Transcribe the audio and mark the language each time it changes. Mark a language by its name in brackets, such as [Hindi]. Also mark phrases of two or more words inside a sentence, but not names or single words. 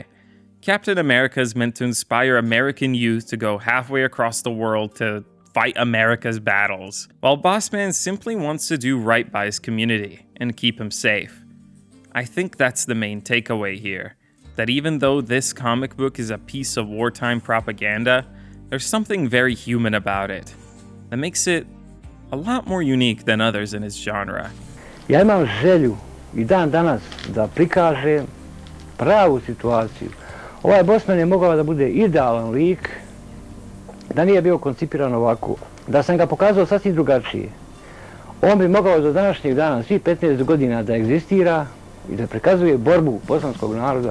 [English] Captain America is meant to inspire American youth to go halfway across the world to fight America's battles, while Bosman simply wants to do right by his community and keep him safe. I think that's the main takeaway here, that even though this comic book is a piece of wartime propaganda, there's something very human about it that makes it a lot more unique than others in his genre. [Bosnian] Ja imam želju I dan danas da prikažem pravu situaciju. Ovaj Bosman je mogao da bude idealan lik, da nije bio koncipiran ovako, da sam ga pokazao sasvim drugačije. On bi mogao do današnjeg dana, svih 15 godina da egzistira I da prikazuje borbu bosanskog naroda.